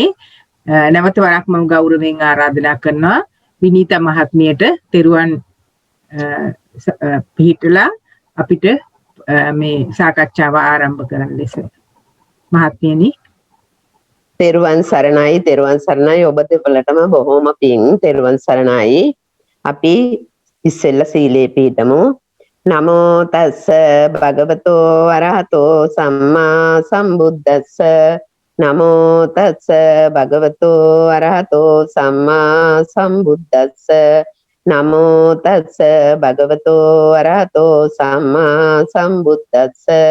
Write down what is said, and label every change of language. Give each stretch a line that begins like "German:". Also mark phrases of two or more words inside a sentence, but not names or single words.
Sinhala: නැවත වරක් මම ගෞරවයෙන් ආරාධනා කරනවා විනීතා මහත්මියට තෙරුවන් පිහිටලා අපිට මේ සාකච්ඡාව ආරම්භ කරන්න ලෙස. මහත්මියනි. තෙරුවන් සරණයි. ඔබ දෙපළටම බොහෝම පිං. තෙරුවන් සරණයි. අපි ඉස්සෙල්ල සීලේ පිහිටමු.
Pali: නමෝ තස්ස භගවතෝ අරහතෝ සම්මා සම්බුද්දස්ස. නමෝ තස්ස භගවතෝ අරහතෝ සම්මා සම්බුද්දස්ස. නමෝ තස්ස භගවතෝ අරහතෝ සම්මා සම්බුද්දස්ස.